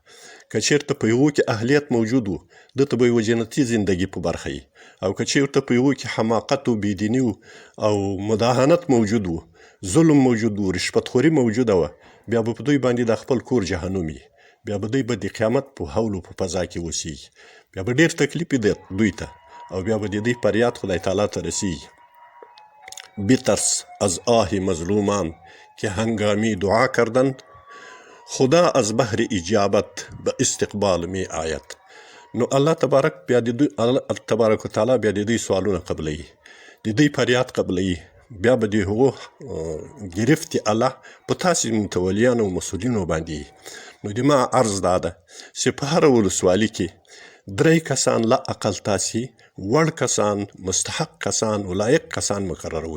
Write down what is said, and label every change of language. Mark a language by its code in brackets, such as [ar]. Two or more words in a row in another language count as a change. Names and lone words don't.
[ps] که چېرته په هغو کې اهلیت موجود و ده ته به یوه جنتي زندګي په برخه وي، او که چېرته په هغو کې حماقت و بېدیني او مداهنت موجود و، ظلم موجود و، رشوتخوري موجوده وه، بیا به په دوی باندې د خپل کور جهنم وي. بیا به دوی به د قیامت په حول و په فضا کې اوسیږي. بیا به ډېر تکلیف وي دوی ته او بیا به د دوی فریاد خدای تعالی ته رسیږي. [fa] بیترس از آه مظلومان که هنگامی دعا کردند، خدا از بحر اجابت به استقبال می آید. [ps] نو الله تبارک و تعالی بیا د دوی سوالونه قبلوي، د دوی فریاد قبلوي. بیا به د هغو گرفت الله په تاسې متولیانو او مسؤلینو باندې. نو د ما عرض دا ده چې په هره ولسوالي کې 3 کسان لا اقل تاسې وړ کسان، مستحق کسان، ولایق کسان مقرروئ.